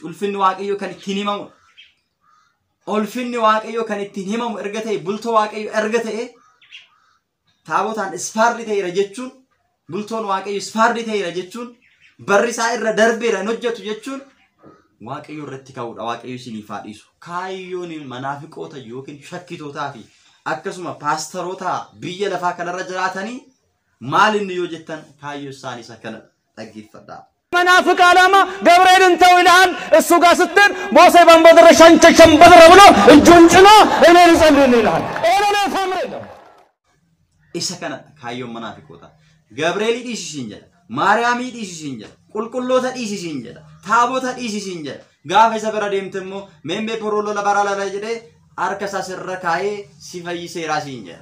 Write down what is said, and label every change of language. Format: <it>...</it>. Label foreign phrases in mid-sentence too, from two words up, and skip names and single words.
<om>Ulfinni waaqayyoo kan ittiin himamu. Ulfinni waaqayyoo kan ittiin himamu erga ta'e bultoo waaqayyoo erga ta'e taabotaan ispaardii ta'eera jechuun bultoon waaqayyoo ispaardii ta'eera jechuun barri isaa irra darbeera hin hojjetu jechuun waaqayyoo irratti ka'uudha. Waaqayyoo isiniif haa dhiisu. Kaayyoon manaafiqoota yookiin shakkitootaa fi akkasuma paastaroota biyya lafaa kanarra jiraatanii maal inni yoo jettan kaayyoo isaanii isa kana dhaggeeffadhaa.</om> <am>መናፍቅ ዓላማ ገብርኤልን ተው ይልሃል። እሱ ጋር ስትል ሙሴ በምድረ ሸንቸሸም በድረ ብሎ እጁን ጭኖ እኔ ልጸልይ ይልሃል። እኔ ታምሬ</am> <om>isa kana kaayyoon manaafiqoota. ገብርኤል dhiisisiin jedha. Maariyaam dhiisisiin jedha. Qulqulloota dhiisisiin jedha. Taabota dhiisisiin jedha. Gaafa isa bira deemte immoo meembee porolola baralala jedhee harka isaa sirra kaayee si fayyiseeraa siin jedha.</om>